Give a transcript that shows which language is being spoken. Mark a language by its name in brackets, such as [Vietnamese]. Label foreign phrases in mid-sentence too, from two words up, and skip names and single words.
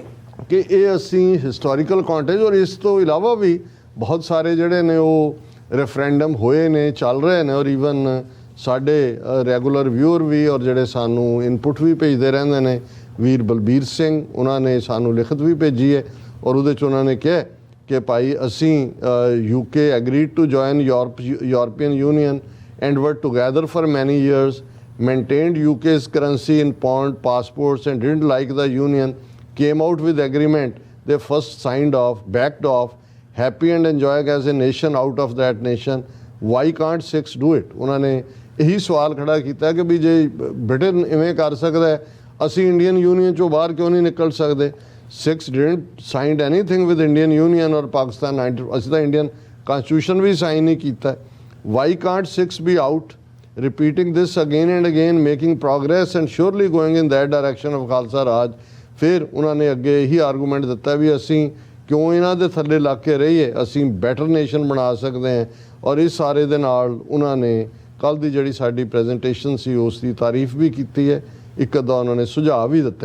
[Punjabi] ਕਿ ਇਹ ਅਸੀਂ [English] historical context [Punjabi] ਔਰ ਇਸ ਤੋਂ ਇਲਾਵਾ ਵੀ ਬਹੁਤ ਸਾਰੇ ਜਿਹੜੇ ਨੇ ਉਹ ਰੈਫਰੈਂਡਮ ਹੋਏ ਨੇ, ਚੱਲ ਰਹੇ ਨੇ, ਔਰ ਈਵਨ ਸਾਡੇ [English] regular viewer [Punjabi] ਵੀ ਔਰ ਜਿਹੜੇ ਸਾਨੂੰ ਇਨਪੁਟ ਵੀ ਭੇਜਦੇ ਰਹਿੰਦੇ ਨੇ, ਵੀਰ ਬਲਬੀਰ ਸਿੰਘ ਉਹਨਾਂ ਨੇ ਸਾਨੂੰ ਲਿਖਤ ਵੀ ਭੇਜੀ ਹੈ ਔਰ ਉਹਦੇ 'ਚ ਉਹਨਾਂ ਨੇ ਕਿਹਾ ਕਿ ਭਾਈ ਅਸੀਂ [English] UK agreed to join European Union and were together for many years, maintained UK's currency in pound passports and didn't like the union, came out with agreement they first signed off, backed off, happy and enjoying as a nation out of that nation. Why can't Sikhs do it? [Punjabi] ਉਹਨਾਂ ਨੇ ਇਹੀ ਸਵਾਲ ਖੜਾ ਕੀਤਾ ਕਿ ਵੀ ਜੇ ਬ੍ਰਿਟਨ ਇਵੇਂ ਕਰ ਸਕਦਾ ਹੈ, ਅਸੀਂ ਇੰਡੀਅਨ ਯੂਨੀਅਨ 'ਚੋਂ ਬਾਹਰ ਕਿਉਂ ਨਹੀਂ ਨਿਕਲ ਸਕਦੇ? [English] Sikhs didn't signed anything with Indian Union or Pakistan. [Punjabi] ਅਸੀਂ ਤਾਂ [English] Indian constitution [Punjabi] ਵੀ ਸਾਈਨ ਨਹੀਂ ਕੀਤਾ। [English] Why can't Sikhs be out? Repeating this again and again, making progress and surely going in that direction of Khalsa Raj. [Punjabi] ਫਿਰ ਉਹਨਾਂ ਨੇ ਅੱਗੇ ਇਹੀ ਆਰਗੂਮੈਂਟ ਦਿੱਤਾ ਵੀ ਅਸੀਂ ਕਿਉਂ ਇਹਨਾਂ ਦੇ ਥੱਲੇ ਲੱਗ ਕੇ ਰਹੀਏ, ਅਸੀਂ [English] better nation [Punjabi] ਬਣਾ ਸਕਦੇ ਹਾਂ। ਔਰ ਇਸ ਸਾਰੇ ਦੇ ਨਾਲ ਉਹਨਾਂ ਨੇ ਕੱਲ੍ਹ ਦੀ ਜਿਹੜੀ ਸਾਡੀ ਪ੍ਰੈਜੈਂਟੇਸ਼ਨ ਸੀ ਉਸ ਦੀ ਤਾਰੀਫ ਵੀ ਕੀਤੀ ਹੈ, ਇੱਕ ਅੱਧਾ ਉਹਨਾਂ ਨੇ ਸੁਝਾਅ ਵੀ ਦਿੱਤਾ।